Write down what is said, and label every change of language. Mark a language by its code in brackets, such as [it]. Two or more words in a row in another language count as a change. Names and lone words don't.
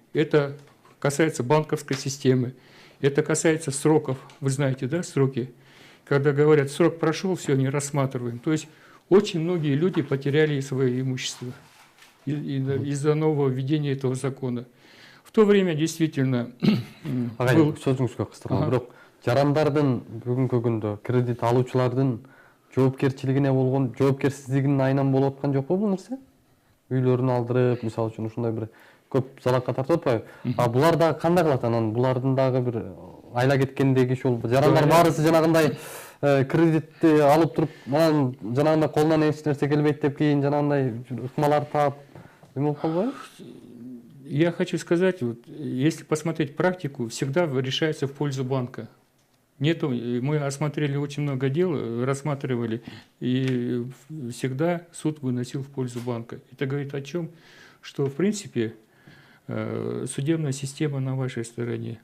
[ru] Это касается банковской системы, это касается сроков. Вы знаете, да, сроки? когда говорят, срок прошел, все, не рассматриваем. То есть очень многие люди потеряли свое имущество из-за нового введения этого закона. В то время действительно был... [ky] Сөзіңізге қыстырма, бирок жарандардын бүгүнкү күндө кредит алуучулардын жоопкерчилигине болгон жоопкерсиздигинин айынан болуп аткан жокпу бул нерсе? Үйлөрүн алдырып, мисалы үчүн ушундай бир көп залакка тартып атпайбы? А булар дагы кандай кылат анан? Булардын дагы бир айла кеткендеги ушул жарандар баарысы жанагындай кредитти алып туруп, анан жанагындай колунан эч нерсе келбейт деп кийин жанагындай ыкмалар таап эме болуп калбайбы? [ru] Я хочу сказать, вот, если посмотреть практику, всегда решается в пользу банка. Нету, мы осмотрели очень много дел, рассматривали, и всегда суд выносил в пользу банка. Это говорит о чем? Что, в принципе, судебная система на вашей стороне.